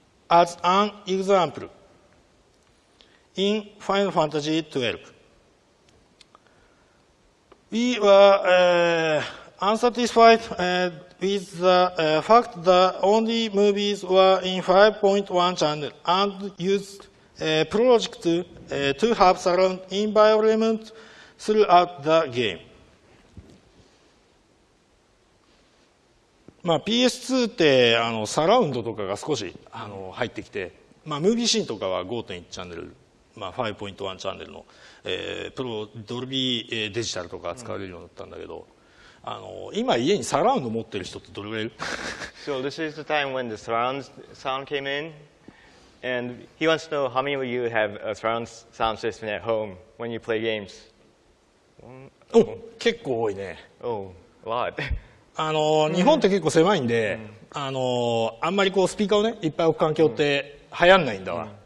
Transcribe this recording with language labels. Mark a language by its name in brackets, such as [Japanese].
[English] As an example, in Final Fantasy XII, we were unsatisfied with the fact that only movies were in 5.1 channel and used a project to have surround environment throughout the game. [Japanese] PS2 ってサラウンドとかが少し入ってきて、ムービーシーンとかは 5.1 チャンネル、5.1 チャンネルの、ドルビーデジタルとか使われるようになったんだけど、今家にサラウンド持ってる人ってどれぐらいいる？ [English] So this is the time when the surround sound came in, and he wants to know how many of you have a surround sound system at home when you play games. [Japanese] 結構多いね。 [English] Oh, a lot. [Japanese] 日本って結構狭いんで、あんまりこうスピーカーをねいっぱい置く環境って流行んないんだわ。